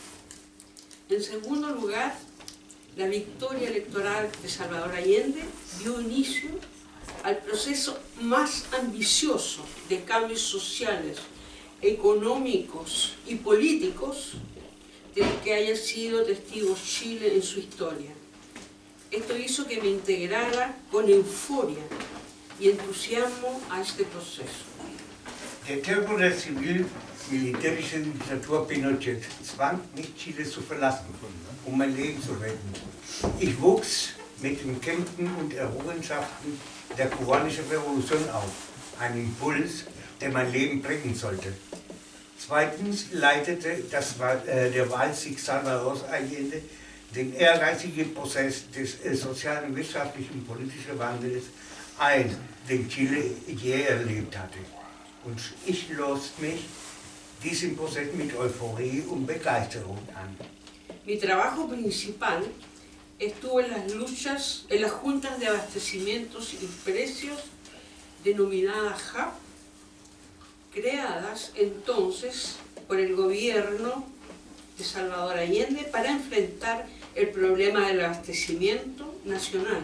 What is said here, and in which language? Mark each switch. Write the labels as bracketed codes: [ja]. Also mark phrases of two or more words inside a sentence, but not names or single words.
[es] En segundo lugar, la victoria electoral de Salvador Allende dio inicio al proceso más ambicioso de cambios sociales, económicos y políticos del que haya sido testigo Chile en su historia. Esto hizo que me integrara con euforia y entusiasmo a este proceso. [de] Der Terror der zivil-militärischen Diktatur Pinochet zwang mich, Chile zu verlassen, mein Leben zu retten. Ich wuchs mit den Kämpfen und Errungenschaften der kubanischen Revolution auf, ein Impuls, der mein Leben prägen sollte. Zweitens leitete der Wahlsieg Salvador Allende den ehrgeizigen Prozess des sozialen, wirtschaftlichen und politischen Wandels ein, den Chile je erlebt hatte. Und ich schloss mich diesem Prozess mit Euphorie und Begeisterung an. [es] Mi trabajo principal estuvo en las luchas, en las juntas de abastecimientos y precios denominadas JAP, creadas entonces por el gobierno de Salvador Allende para enfrentar el problema del abastecimiento nacional.